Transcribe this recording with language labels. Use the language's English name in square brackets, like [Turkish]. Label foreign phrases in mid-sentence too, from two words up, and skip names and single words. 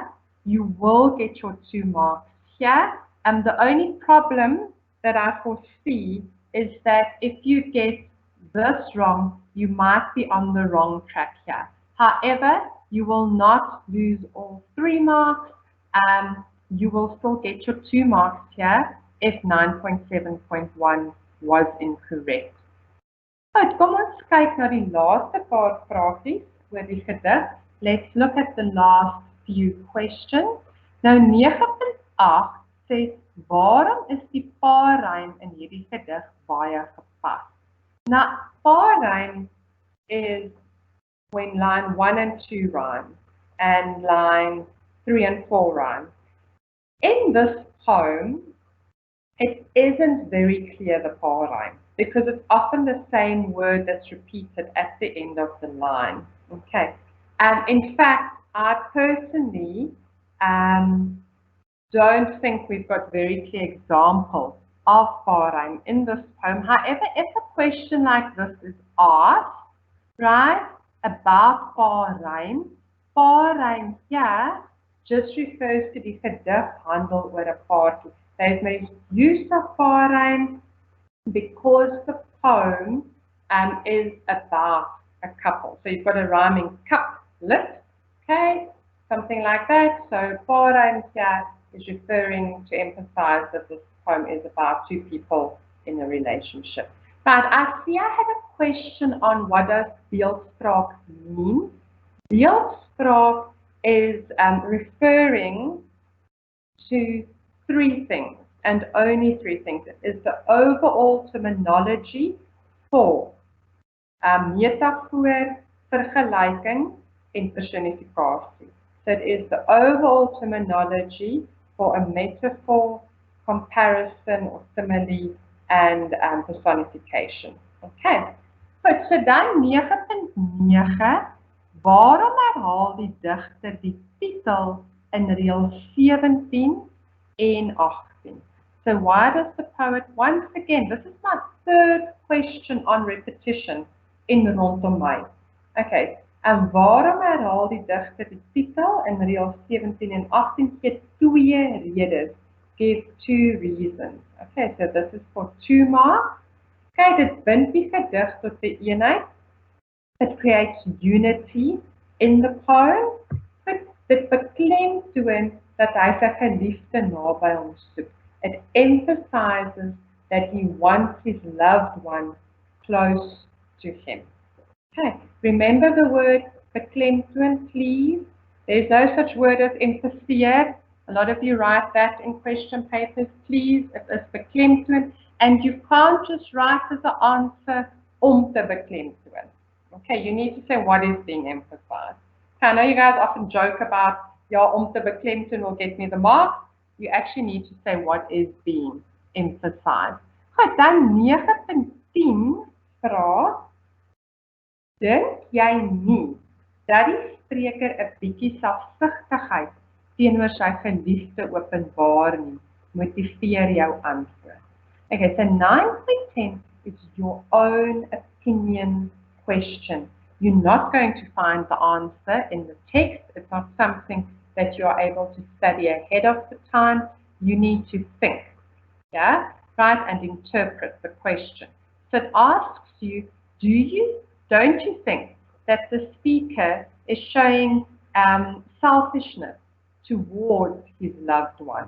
[English] You will get your 2 marks here. The only problem that I foresee is that if you get this wrong, you might be on the wrong track here. However, you will not lose all 3 marks. You will still get your 2 marks here if 9.7.1 was incorrect. [Afrikaans] Goed, kom ons kyk na die laaste paar vragies oor die gedig. [English] Let's look at the last few questions. [Afrikaans] Nou 9.8 sê, waarom is die paarrym in hierdie gedig baie gepas? [English] Now, paarrym is when line 1 and 2 rhyme and line 3 and 4 rhyme. In this poem, it isn't very clear the paarrym because it's often the same word that's repeated at the end of the line. Okay. In fact, I personally don't think we've got very clear examples of paarrym in this poem. However, if a question like this is asked, right, about paarrym here just refers to [Afrikaans] die gedig handel oor 'n paartjie. [English] There's made use of paarrym because the poem is about a couple. So you've got a rhyming couplet, okay, something like that. So paarrym here is referring to emphasize that this poem is about 2 people in a relationship. But I see I have a question on what does beeldspraak mean. Beeldspraak is referring to 3 things, and only 3 things. It is the overall terminology for [Afrikaans] metafoor, vergelyking, en personifikasie. [English] So it is the overall terminology for a metaphor, comparison or simile, and personification. Okay. [Afrikaans] Goed, so dan 9.9, waarom herhaal die digter die titel in reël 17 en 18? [English] So why does the poet, once again, this is my 3rd question on repetition in Rondom. [Afrikaans] Okay, en waarom herhaal die digter die titel in reël 17 en 18? Vir 2 redes. [English] give 2 reasons. Okay, so this is for 2 marks. [Afrikaans] Okay, dit bind die gedig tot 'n eenheid. [English] It creates unity in the poem. [Afrikaans] Dit beklemtoon dat hy sy geliefde naby hom soek. [English] It emphasizes that he wants his loved one close to him. Okay, remember the word beklemtoon, please. There's no such word as emphasize. A lot of you write that in question papers, please. It is beklemtoon, and you can't just write as an answer [Afrikaans] om te beklemtoon. [English] Okay, you need to say what is being emphasized. Okay, I know you guys often joke about, [Afrikaans] ja, om te beklemtoon [English] will get me the mark. You actually need to say what is being emphasized. [Afrikaans] Goed, dan 9.10 vraag, dink jy nie dat die spreker 'n bietjie selfsugtigheid teenoor sy geliefde openbaar nie? Motiveer jou antwoord. [English] Okay, so 9.10 is your own opinion question. You're not going to find the answer in the text. It's not something that you are able to study ahead of the time. You need to think, yeah, right, and interpret the question. So it asks you, don't you think that the speaker is showing selfishness towards his loved one?